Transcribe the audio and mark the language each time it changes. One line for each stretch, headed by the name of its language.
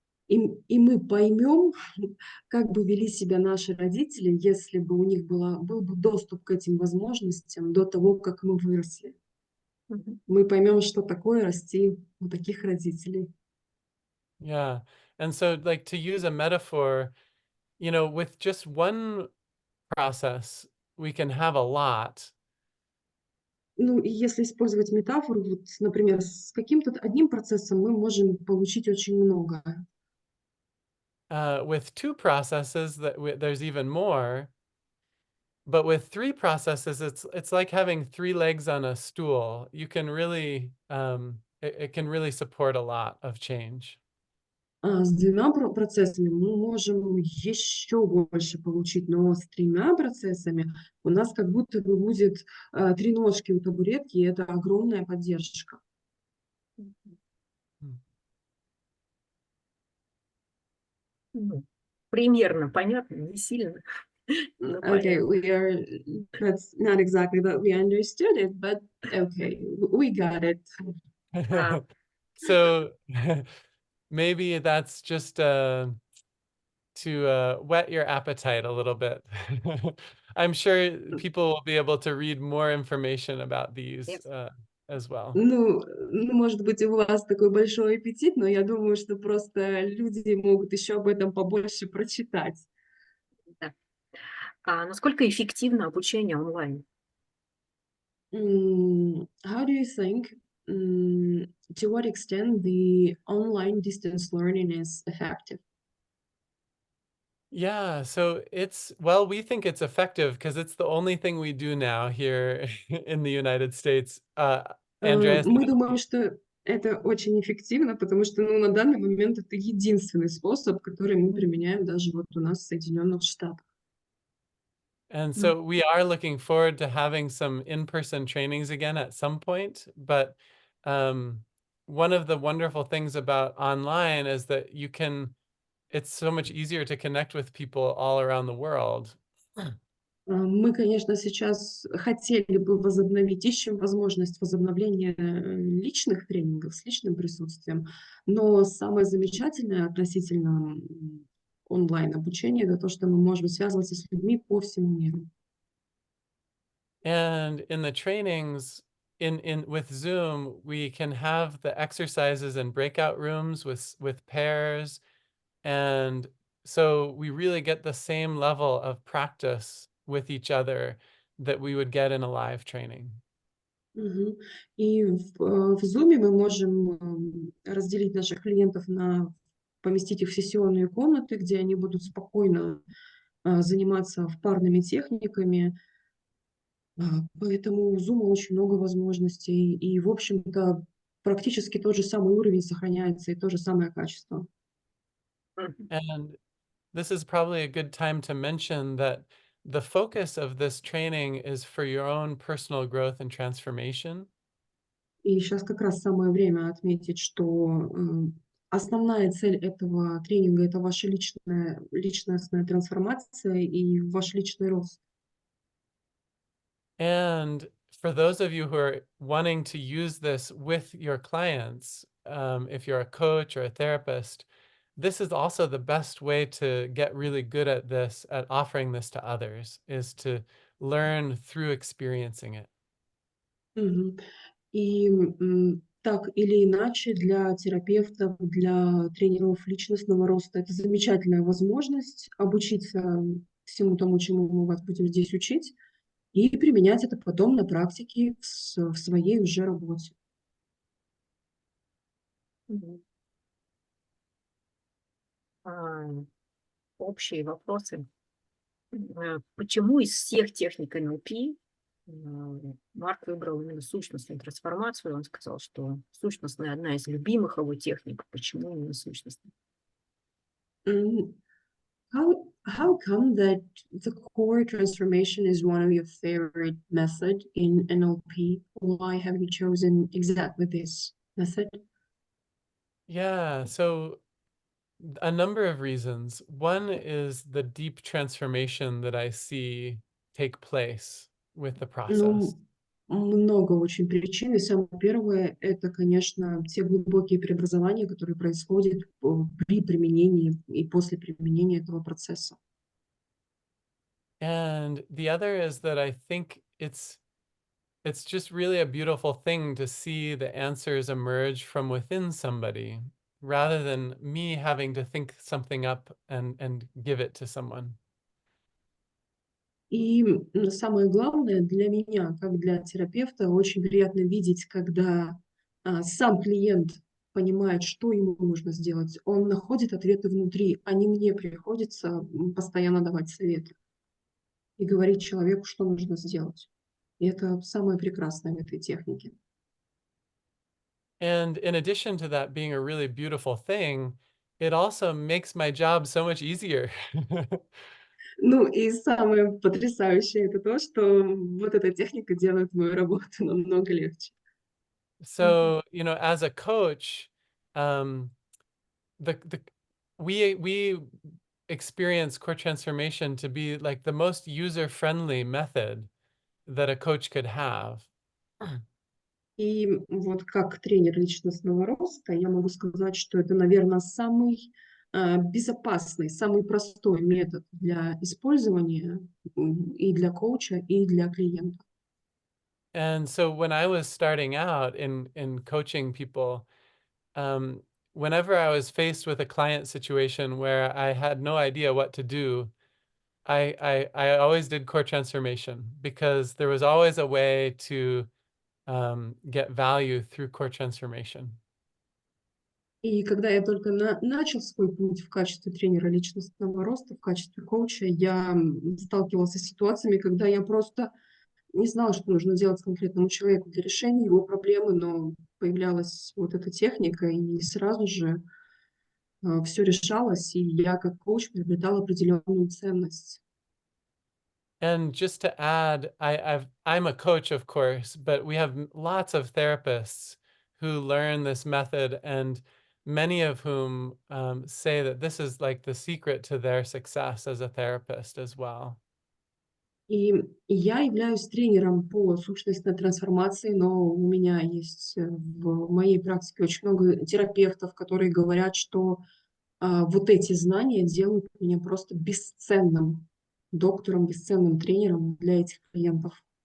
Russian: И мы поймем, как бы вели себя наши родители, если бы у них был бы доступ к этим возможностям до того, как мы выросли. Мы поймем, что такое расти у таких родителей.
English: Yeah. And so, like, to use a metaphor, you know, with just one process, we can have a lot.
Russian: Ну, и если использовать метафору, вот, например, с каким-то одним процессом мы можем получить очень много.
English: With two processes, there's even more. But with three processes, it's like having three legs on a stool. You can really, it can really support a lot of change.
Russian: С двумя процессами мы можем еще больше получить, но с тремя процессами у нас как будто бы будет 3 ножки у табуретки, и это огромная поддержка. Ну, примерно понятно, не сильно. но
English: Okay,
Russian: понятно.
English: that's not exactly that we understood it, but okay, we got it. So maybe that's just to whet your appetite a little bit. I'm sure people will be able to read more information about these Yes. as well.
Russian: Ну, может быть, у вас такой большой аппетит, но я думаю, что просто люди могут еще об этом побольше прочитать. Да. Насколько эффективно обучение онлайн?
English: How do you think, to what extent the online distance learning is effective? Yeah, so well, we think it's effective because it's the only thing we do now here in the United States. Andreas,
Russian: Мы думаем, что это очень эффективно, потому что, на данный момент это единственный способ, который мы применяем даже вот у нас в Соединенных Штатах.
English: and so we are looking forward to having some in-person trainings again at some point. But one of the wonderful things about online is that it's so much easier to connect with people all around the world.
Russian: Мы, конечно, сейчас хотели бы ищем возможность возобновления личных тренингов с личным присутствием, но самое замечательное относительно онлайн-обучения — это то, что мы можем связываться с людьми по всему миру.
English: And in the trainings, with Zoom, we can have the exercises in breakout rooms with pairs, and so we really get the same level of practice with each other that we would get in a live training.
Russian: И в Zoom мы можем разделить наших клиентов поместить их в сессионные комнаты, где они будут спокойно заниматься парными техниками. Поэтому у Zoom очень много возможностей, и, в общем-то, практически тот же самый уровень сохраняется и то же самое качество.
English: And this is probably a good time to mention that the focus of this training is for your own personal growth and transformation.
Russian: И сейчас как раз самое время отметить, что основная цель этого тренинга — это ваша личностная трансформация и ваш личный рост.
English: And for those of you who are wanting to use this with your clients, if you're a coach or a therapist, this is also the best way to get really good at this, at offering this to others, is to learn through experiencing it.
Russian: Мгм. И так или иначе, для терапевтов, для тренеров личностного роста это замечательная возможность обучиться всему тому, чему мы вас будем здесь учить, и применять это потом на практике в своей уже работе. Мгм. Общие вопросы. Почему из всех техник НЛП Марк выбрал именно сущностную трансформацию? Он сказал, что сущностная одна из любимых его техник. Почему именно сущностная?
English: М, how come that the core transformation is one of your favorite method in NLP? Why have you chosen exactly this method? Yeah, so a number of reasons. One is the deep transformation that I see take place with the process.
Russian: Ну, много очень причин. И самое первое — это, конечно, те глубокие преобразования, которые происходят при применении и после применения этого процесса.
English: And the other is that I think it's just really a beautiful thing to see the answers emerge from within somebody rather than me having to think something up and give it to someone.
Russian: И самое главное для меня, как для терапевта, очень приятно видеть, когда сам клиент понимает, что ему нужно сделать. Он находит ответы внутри, а не мне приходится постоянно давать советы и говорить человеку, что нужно сделать. И это самое прекрасное в этой технике.
English: And in addition to that being a really beautiful thing, it also makes my job so much easier.
Russian: Ну и самое потрясающее — это то, что вот эта техника делает мою работу намного легче.
English: So, you know, as a coach, um, the we experience core transformation to be like the most user-friendly method that a coach could have.
Russian: И вот как тренер личностного роста я могу сказать, что это, наверное, самый безопасный, самый простой метод для использования и для коуча, и для клиента.
English: And so when I was starting out in coaching people, um, whenever I was faced with a client situation where I had no idea what to do, I always did core transformation because there was always a way to get value through core transformation.
Russian: И когда я только начал свой путь в качестве тренера личностного роста, в качестве коуча, я сталкивался с ситуациями, когда я просто не знала, что нужно делать конкретному человеку для решения его проблемы, но появлялась вот эта техника, и сразу же все решалось, и я как коуч приобретала определенную ценность.
English: And just to add, I'm a coach, of course, but we have lots of therapists who learn this method, and many of whom say that this is like the secret to their success as a therapist as well.
Russian: И я являюсь тренером по сущностной трансформации, но у меня есть в моей практике очень много терапевтов, которые говорят, что вот эти знания делают меня просто бесценным доктором, бесценным тренером для этих клиентов.